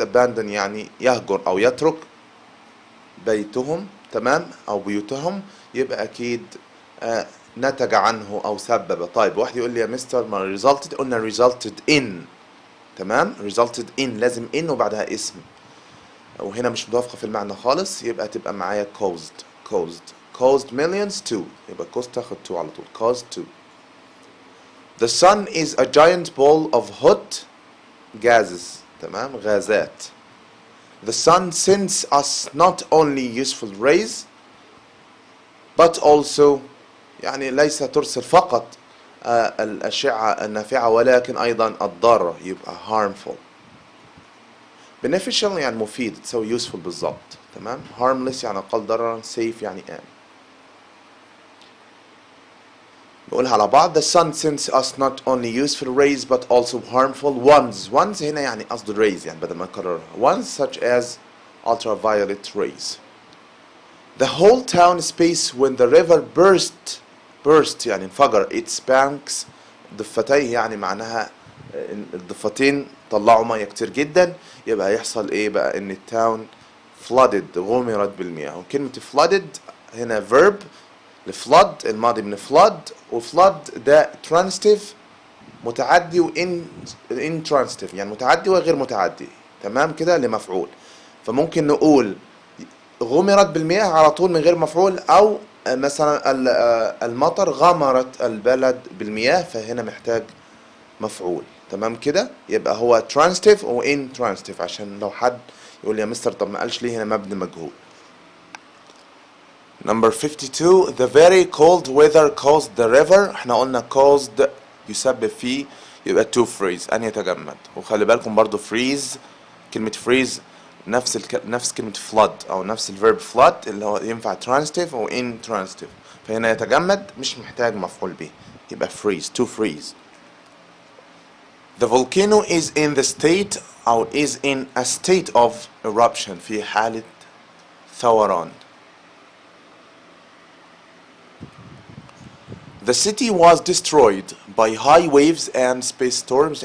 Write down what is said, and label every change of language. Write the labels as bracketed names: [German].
[Arabic] abandon يعني يهجر أو يترك بيتهم، تمام، أو بيوتهم، يبقى أكيد نتج عنه أو سبب. طيب واحد يقول لي يا مستر ما resulted، قلنا resulted in، تمام، resulted in لازم in وبعدها اسم، وهنا مش متوافقة في المعنى خالص، يبقى تبقى معايا [English] caused millions to، [Arabic] يبقى caused تاخد to على طول، caused to. [English] The sun is a giant ball of hot gases، تمام، غازات. The sun sends us not only useful rays but also [Arabic] يعني ليس ترسل فقط الأشعة النافعة ولكن أيضا الضارة، يبقى harmful. beneficial يعني مفيد، تسوي useful بالضبط، تمام. harmless يعني أقل ضررا. safe يعني آمن. نقولها على بعض. [English] the sun sends us not only useful rays but also harmful ones [Arabic] هنا يعني قصد [English] rays [Arabic] يعني بدل ما نكررها [English] ones such as ultraviolet rays. The whole town space when the river burst [Arabic] يعني انفجر [English] its banks [Arabic] ضفتيه يعني معناها الضفتين طلعوا ميه كتير جدا، يبقى هيحصل ايه بقى؟ ان التاون flooded غمرت بالمياه. وكلمة flooded هنا verb لفلود، الماضي من flood، وفلود ده transitive متعدي وان intransitive يعني متعدي وغير متعدي، تمام كده، لمفعول. فممكن نقول غمرت بالمياه على طول من غير مفعول، او مثلا المطر غمرت البلد بالمياه، فهنا محتاج مفعول، تمام كده. يبقى هو transitive و intransitive، عشان لو حد يقول لي يا مستر طب ما قالش ليه هنا مبني مجهول. [English] Number 52 the very cold weather caused the river. [Arabic] احنا قلنا caused يسبب فيه، يبقى [English] to freeze [Arabic] أن يتجمد. وخلي بالكم برضو freeze، كلمة freeze نفس كلمة flood أو نفس الفيرب flood اللي هو ينفع transitive و intransitive، فهنا يتجمد مش محتاج مفعول به، يبقى freeze to freeze. [English] The volcano is in the state [Arabic] أو [English] is in a state of eruption [Arabic] في حالة ثوران. [English] The city was destroyed by high waves and space storms.